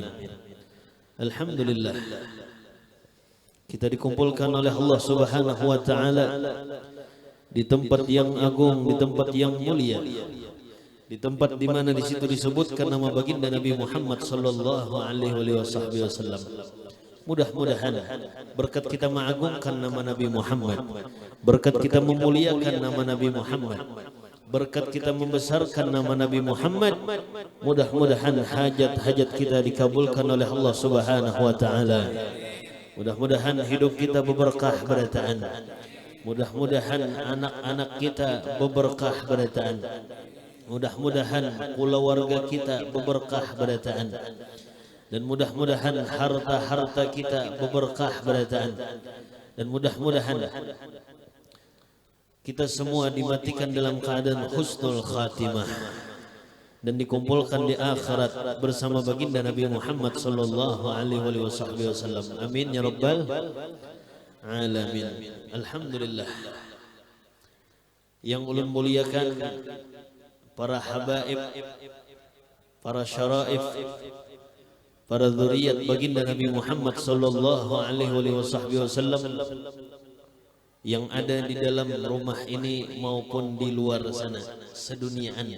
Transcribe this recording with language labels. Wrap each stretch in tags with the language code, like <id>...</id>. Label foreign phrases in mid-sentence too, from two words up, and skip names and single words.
<id>Alhamdulillah, kita dikumpulkan oleh Allah</id> <ar>سبحانه وتعالى</ar> <id>di tempat yang agung, di tempat yang mulia, di tempat di mana di situ disebutkan nama baginda Nabi Muhammad</id> <ar>صلى الله عليه وسلم.</ar> <id>Mudah-mudahan berkat kita mengagungkan nama Nabi Muhammad, berkat kita memuliakan nama Nabi Muhammad, berkat kita membesarkan nama Nabi Muhammad, mudah-mudahan hajat-hajat kita dikabulkan oleh Allah</id> <ar>سبحانه وتعالى.</ar> <id>Mudah-mudahan hidup kita berberkah berataan, mudah-mudahan anak-anak kita berberkah berataan, mudah-mudahan keluarga kita berberkah berataan, dan mudah-mudahan harta-harta kita berberkah berataan, dan mudah-mudahan kita semua dimatikan dalam keadaan</id> <ar>حسن الخاتمة</ar> <id>dan dikumpulkan di akhirat bersama baginda Nabi Muhammad</id> <ar>صلى الله عليه وسلم. آمين يا رب العالمين.</ar> <id>Alhamdulillah, yang ulun muliakan para habaib, para syaraif, para dzurriyyat baginda Nabi Muhammad</id> <ar>صلى الله عليه وسلم</ar> <id>yang ada di dalam rumah ini maupun di luar sana seduniaan.</id>